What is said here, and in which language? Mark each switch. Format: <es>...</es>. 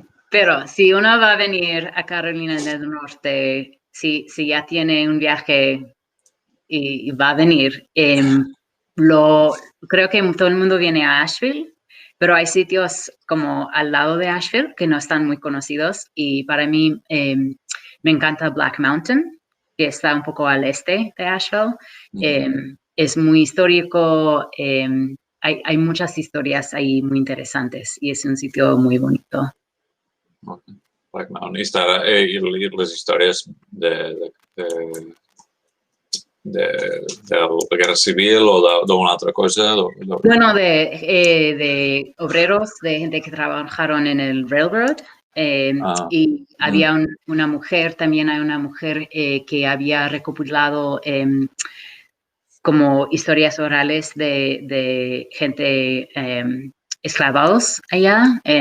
<es>Pero si uno va a venir a Carolina del Norte, si ya tiene un viaje y va a venir, creo que todo el mundo viene a Asheville, pero hay sitios como al lado de Asheville que no están muy conocidos y para mí me encanta Black Mountain, que está un poco al este de Asheville. Es muy histórico, hay muchas historias ahí muy interesantes y es un sitio muy bonito.</es> <en>Okay. Black Mountain.</en> <ca>I les històries de la Guerra Civil o d'una altra cosa?</ca> <es>Bueno, de obreros, de gente que trabajaron en el railroad. Y había una mujer, también hay una mujer que había recopilado como historias orales de gente esclavados allá.</es>